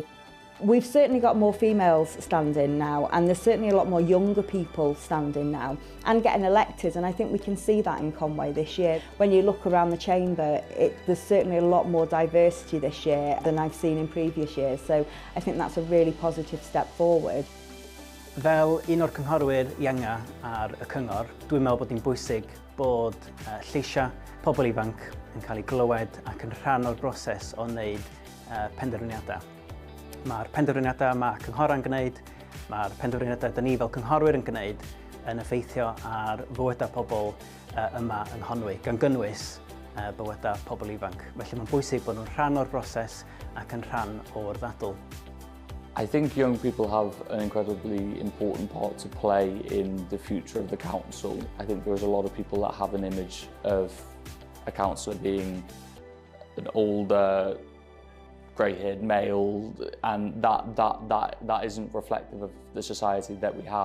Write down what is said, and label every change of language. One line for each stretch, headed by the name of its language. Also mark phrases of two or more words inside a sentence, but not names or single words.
English: We've certainly got more females standing now, and there's certainly a lot more younger people standing now and getting elected, and I think we can see that in Conway this year. When you look around the chamber, there's certainly a lot more diversity this year than I've seen in previous years, so I think that's a really positive step forward.
Welsh: Fel un o'r cynghorwyr ianga ar y cyngor, dwi'n meddwl bod hi'n bwysig bod lleisiau pobl ifanc yn cael eu glywed ac yn rhan o'r broses o wneud penderfyniadau. Mae'r penderfyniadau mae cynghorau'n gwneud, mae'r penderfyniadau da ni fel cynghorwyr yn gwneud yn effeithio ar bywydau pobl yma yng Nghonwy, gan gynnwys bywydau pobl ifanc. Felly mae'n bwysig bod nhw'n rhan o'r broses ac yn rhan o'r ddadl.
English: I think young people have an incredibly important part to play in the future of the council. I think there's a lot of people that have an image of a councillor being an older, grey-haired male, and that isn't reflective of the society that we have.